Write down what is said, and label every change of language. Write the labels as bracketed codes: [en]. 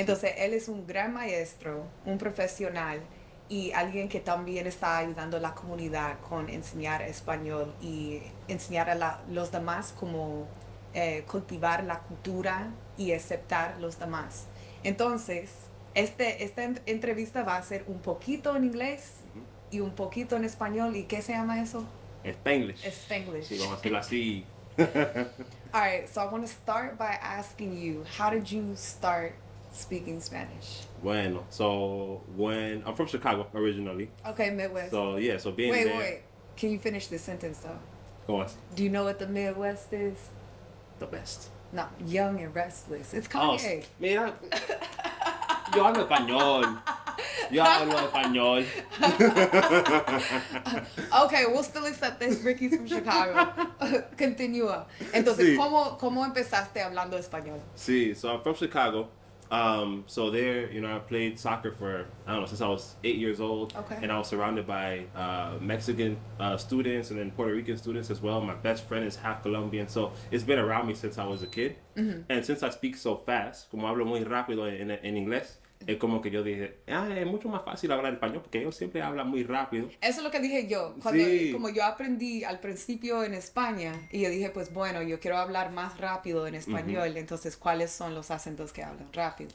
[es] Entonces, él es un gran maestro, un profesional y alguien que también está ayudando a la comunidad con enseñar español y enseñar a los demás cómo cultivar la cultura y aceptar los demás. Entonces, esta entrevista va a ser un poquito en inglés y un poquito en español. ¿Y qué se llama eso? [en] Spanglish. Spanglish. [es] Sí, vamos a hacerlo así. [en] All right, so I want to start by asking you, how did you start speaking Spanish? Bueno, so when I'm from Chicago originally. Okay, Midwest. So yeah, so being there. Wait. Can you finish this sentence though? [es] ¿Cómo así? [en] Do you know what the Midwest is? The best. No, young and restless. It's Oh, Kanye. [es] mira. Yo hablo español. Yo hablo español. [en] Okay, we'll still accept this. Ricky's from Chicago. [es] Continúa. Entonces, ¿cómo empezaste hablando español? [en] Sí, so I'm from Chicago. So there, I played soccer for, I don't know, since I was 8 years old. Okay. And I was surrounded by Mexican students and then Puerto Rican students as well. My best friend is half Colombian, so it's been around me since I was a kid. And since I speak so fast, [es] como hablo muy rápido en inglés, es como que yo dije, es mucho más fácil hablar español porque ellos siempre hablan muy rápido. Eso es lo que dije yo. Como yo aprendí al principio en España y yo dije, pues bueno, yo quiero hablar más rápido en español, entonces, ¿cuáles son los acentos que hablan rápido?